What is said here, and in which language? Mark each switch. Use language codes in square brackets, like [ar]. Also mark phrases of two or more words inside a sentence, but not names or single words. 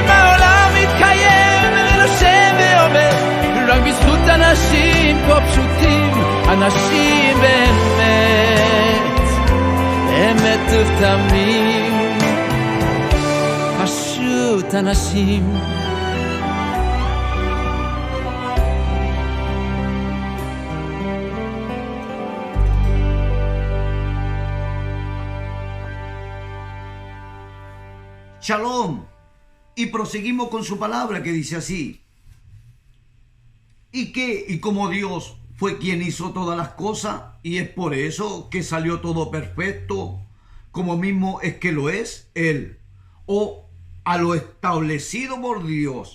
[he] העולם מתקיים ונושם ועומד רק בזכות אנשים כה פשוטים, אנשים באמת, באמת ובתמים, פשוט אנשים. Shalom. [es] Y proseguimos con su palabra que dice así. Y como Dios fue quien hizo todas las cosas, y es por eso que salió todo perfecto, como mismo es que lo es Él, o a lo establecido por Dios.